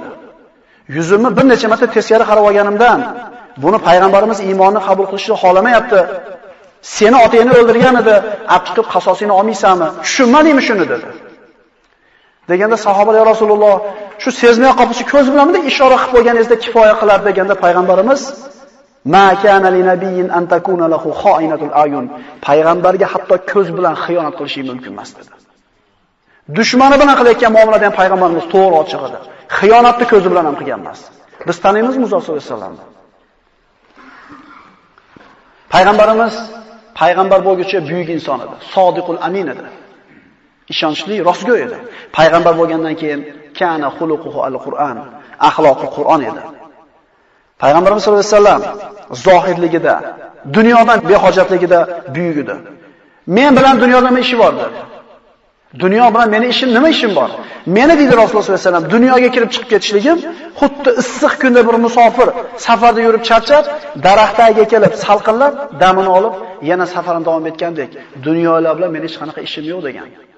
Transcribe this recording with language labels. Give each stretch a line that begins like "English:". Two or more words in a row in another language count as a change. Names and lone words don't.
Uzbek: Yuzimni bir necha marta teskari qarab olganimdan, buni payg'ambarimiz iymonni qabul qilishni xohlamayapti. Seni otangni o'ldirgan edi, chiqib qasosini olmaysanmi? Tushunmadingmi shuni dedi. Deganda sahobalar:
Arabic: "يا رسول الله,
Uzbek: shu sezmay qolsa ko'z bilanmi ishora qilib qo'yganingizda kifoya qilar" deganda payg'ambarimiz:
Arabic: "ما كان لنبي أن تكون له خائنة الأعين."
Uzbek: Payg'ambarga hatto ko'z bilan xiyonat qilishi mumkin emas dedi. Dushmani bilan qilayotgan muomalada ham payg'ambarimiz to'g'ri ochiq edi. Xiyonatni ko'zi bilan ham qilgan emas. Biz taniymizmi Muzo
Arabic: صلى الله عليه وسلم?
Uzbek: Payg'ambarimiz payg'ambar bo'lguncha buyuk inson edi.
Arabic: الصادق الأمين
Uzbek: edi. Ishonchli, rostgo'y edi. Payg'ambar bo'lgandan keyin
Arabic: كان خلقه القرآن,
Uzbek: axloqi Qur'on edi. Payg'ambarimiz
Arabic: صلى الله عليه وسلم
Uzbek: zohirligida, dunyodan behojatligida buyuk edi. Men bilan dunyoda nima ishi bor dedi. Dunyo bilan meni ishim nima ishim bor? Meni deydi Rasululloh
Arabic: صلى الله عليه وسلم,
Uzbek: dunyoga kirib chiqib ketishligim xuddi issiq kunda bir musofir safarda yurib charchab, daraxt tagiga kelib salqinlab, damini olib, yana safarini davom etgandek, dunyolar bilan meni hech qanaqa ishim yo'q degan.